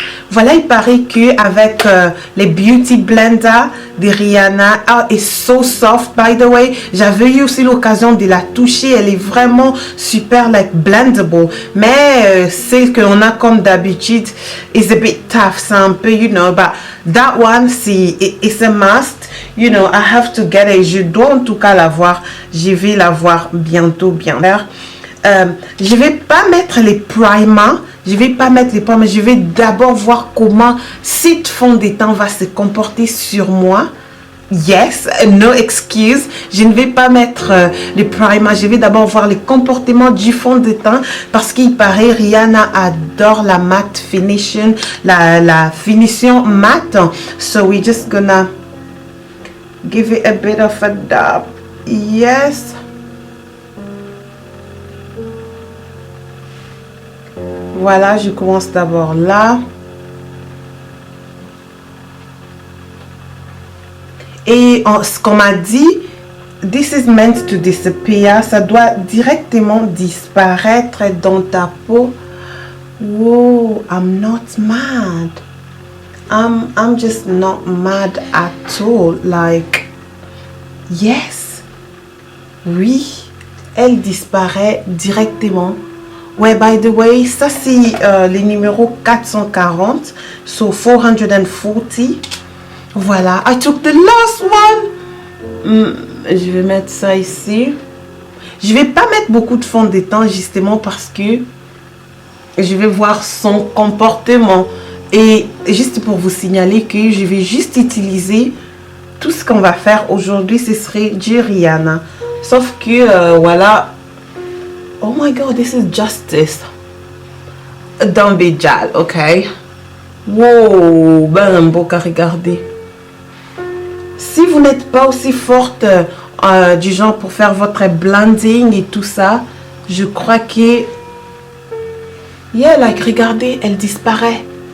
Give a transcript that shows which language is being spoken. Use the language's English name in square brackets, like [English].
[French] Voilà, il paraît que avec les Beauty Blender de Rihanna, est [English] so soft, by the way. [French] J'avais eu aussi l'occasion de la toucher. Elle est vraiment super, [English] like, blendable. [French] Mais c'est qu'on a comme d'habitude, [English] it's a bit tough. [French] C'est un peu, [English] but that one, it's a must. I have to get it. [French] Je dois en tout cas l'avoir. Je vais l'avoir bientôt, bien. Je vais pas mettre les primers. Je vais pas mettre les primers. Je vais d'abord voir comment cette fond de teint va se comporter sur moi. [English] Yes, no excuse. [French] Je ne vais pas mettre les primers. Je vais d'abord voir le comportement du fond de teint parce qu'il paraît Rihanna adore la matte finishing, la finition matte. [English] So we're just gonna give it a bit of a dab. Yes. [French] Voilà, je commence d'abord là. Et ce qu'on m'a dit, [English] this is meant to disappear. [French] Ça doit directement disparaître dans ta peau. [English] Wow, I'm not mad. I'm just not mad at all. Like, yes. [French] Oui, elle disparaît directement. Ouais, [English] by the way, [French] ça c'est les numéros 440, [English] so 440. Voilà, I took the last one. [French] Je vais mettre ça ici. Je vais pas mettre beaucoup de fond de teint justement parce que je vais voir son comportement. Et juste pour vous signaler que je vais juste utiliser tout ce qu'on va faire aujourd'hui, ce serait du Rihanna. Sauf que, voilà. [English] Oh my God, this is justice. Don't be jal, ok? [French] Wow, ben beau qu'à regarder. Si vous n'êtes pas aussi forte du genre pour faire votre blending et tout ça, je crois que... [English] Yeah, like, [French] regardez, elle disparaît.